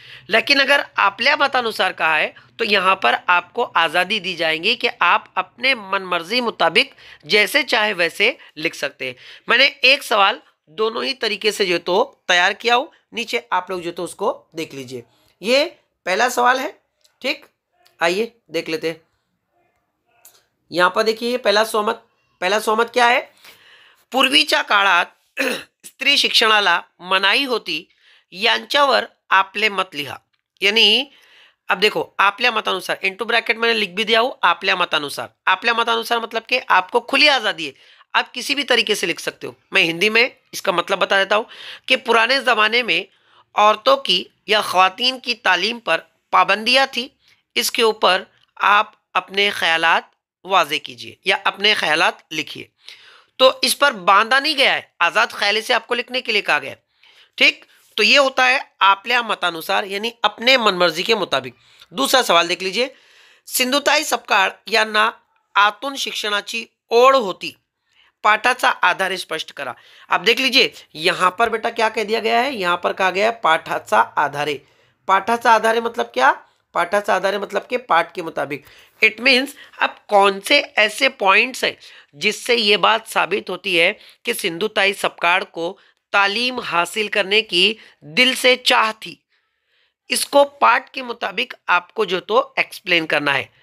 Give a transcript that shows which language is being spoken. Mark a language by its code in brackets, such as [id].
[hi] लेकिन अगर आपल्या मतानुसार कहा है तो यहाँ पर आपको आज़ादी दी जाएगी कि आप अपने मन मर्जी मुताबिक जैसे चाहे वैसे लिख सकते हैं। मैंने एक सवाल दोनों ही तरीके से जो तो तैयार किया हूँ, नीचे आप लोग जो तो उसको देख लीजिए। ये पहला सवाल है, ठीक, आइए देख लेते हैं। यहाँ पर देखिए पहला सहमत क्या है? [mr] पूर्वीच्या काळात स्त्री शिक्षणाला मनाई होती यांच्यावर आपले मत लिहा। [hi] यानी अब देखो आपल्या मतानुसार इनटू ब्रैकेट मैंने लिख भी दिया हूं, आपल्या मतानुसार मतलब कि आपको खुली आजादी है, आप किसी भी तरीके से लिख सकते हो। मैं हिंदी में इसका मतलब बता देता हूं कि पुराने जमाने में औरतों की या ख्वातीन की तालीम पर पाबंदियां थी, इसके ऊपर आप अपने ख्यालात वाजे कीजिए या अपने ख्यालात लिखिए। तो इस पर बांधा नहीं गया है, आजाद ख्याली से आपको लिखने के लिए कहा गया है, ठीक। तो ये होता है आपल्या मतानुसार यानी अपने मनमर्जी के मुताबिक। दूसरा सवाल देख लीजिए, [mr] सिंधुताई सपकाळ यांना आतून शिक्षणाची ओढ होती, पाठाचा आधारे स्पष्ट करा। [hi] आप देख लीजिए यहां पर बेटा क्या कह दिया गया है, यहां पर कहा गया है पाठाचा आधारे। पाठाचा आधारे मतलब क्या? पाठाचा आधारे मतलब के पाठ के मुताबिक। इट मीन्स अब कौन से ऐसे पॉइंट्स हैं जिससे ये बात साबित होती है कि सिंधुताई सपकाळ को तालीम हासिल करने की दिल से चाह थी, इसको पाठ के मुताबिक आपको जो तो एक्सप्लेन करना है।